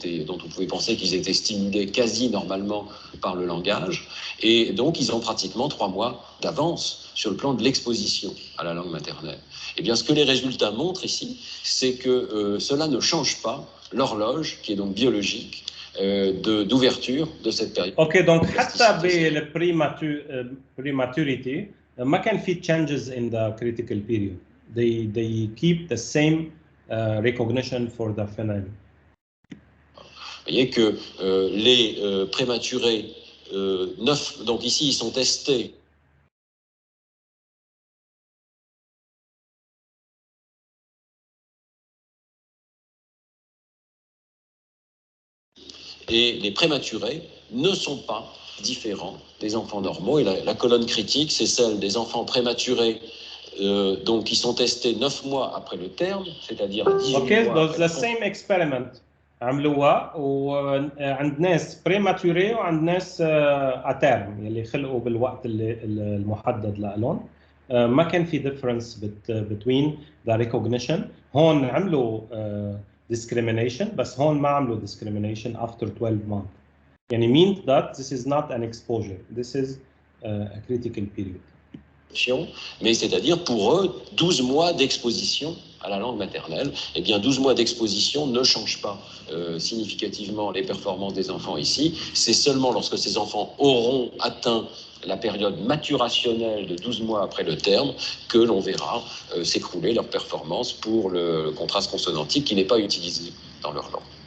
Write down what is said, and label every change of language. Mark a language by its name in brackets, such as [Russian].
[French] Dont on pouvait penser qu'ils étaient stimulés quasi normalement par le langage, et donc ils ont pratiquement 3 mois d'avance sur le plan de l'exposition à la langue maternelle. Et bien ce que les résultats montrent ici, c'est que cela ne change pas l'horloge, qui est donc biologique, d'ouverture de cette période. [English] Ok, donc [Arabic] حتى بالprematurity ما كان في [English] changes in the critical period. They keep the same recognition for the phoneme. [French] Vous voyez que les prématurés, donc ici ils sont testés et les prématurés ne sont pas différents des enfants normaux. Et la colonne critique, c'est celle des enfants prématurés donc qui sont testés 9 mois après le terme, c'est-à-dire 18 okay, mois. [English] Okay, the same experiment. [Arabic] عملوها وعند ناس بريماتوري وعند ناس اترم اللي خلقوا بالوقت المحدد لهم ما كان في [English] difference between the recognition. [Arabic] هون عملوا discrimination بس هون ما عملوا discrimination [English] after 12 months. يعني means that this is not an exposure, this is a critical period. [French] Mais c'est-à-dire pour eux 12 mois d'exposition à la langue maternelle, eh bien 12 mois d'exposition ne changent pas significativement les performances des enfants ici. C'est seulement lorsque ces enfants auront atteint la période maturationnelle de 12 mois après le terme que l'on verra s'écrouler leur performance pour le contraste consonantique qui n'est pas utilisé dans leur langue.